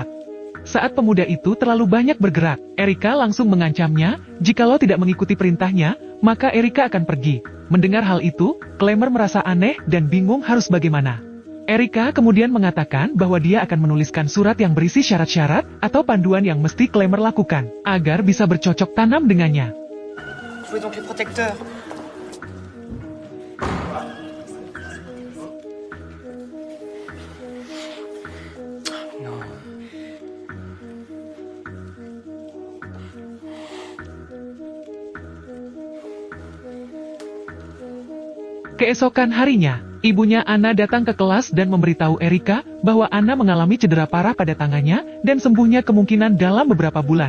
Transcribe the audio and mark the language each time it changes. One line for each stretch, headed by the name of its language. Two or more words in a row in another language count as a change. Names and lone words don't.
Indonesian: Saat pemuda itu terlalu banyak bergerak, Erika langsung mengancamnya, jikalau tidak mengikuti perintahnya, maka Erika akan pergi. Mendengar hal itu, Klemer merasa aneh dan bingung harus bagaimana. Erika kemudian mengatakan bahwa dia akan menuliskan surat yang berisi syarat-syarat atau panduan yang mesti Klemer lakukan, agar bisa bercocok tanam dengannya.
French: Jouez donc les protecteurs. Non.
Indonesian: Keesokan harinya, ibunya Anna datang ke kelas dan memberitahu Erika bahwa Anna mengalami cedera parah pada tangannya dan sembuhnya kemungkinan dalam beberapa bulan.